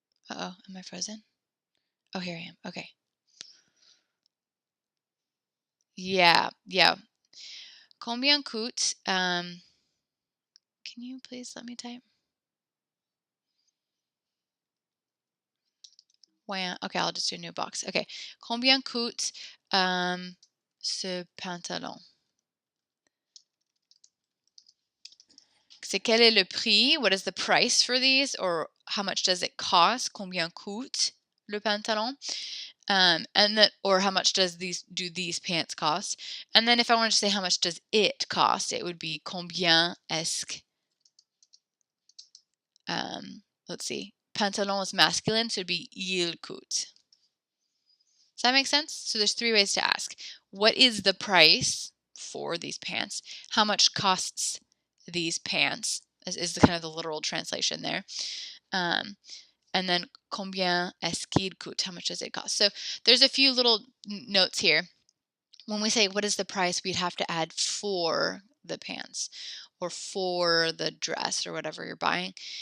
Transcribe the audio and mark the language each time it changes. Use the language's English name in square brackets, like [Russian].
[English] Uh-oh, am I frozen? Oh, here I am. Okay. Yeah. [French] Combien coûte [English] can you please let me type? Wow. Okay, I'll just do a new box. Okay. [French] Combien coûte ce pantalon? C'est quel est le prix? [English] What is the price for these? Or how much does it cost? [French] Combien coûte le pantalon? [English] And then, or how much do these pants cost? And then if I wanted to say how much does it cost, it would be [French] combien est-ce [English] let's see. Pantalon is masculine, so it'd be [French] il coûte. [English] Does that make sense? So there's 3 ways to ask. What is the price for these pants? How much costs these pants? Is the kind of the literal translation there. And then [French] combien est-ce qu'il coûte? [English] How much does it cost? So there's a few little notes here. When we say what is the price, we'd have to add for the pants or for the dress or whatever you're buying.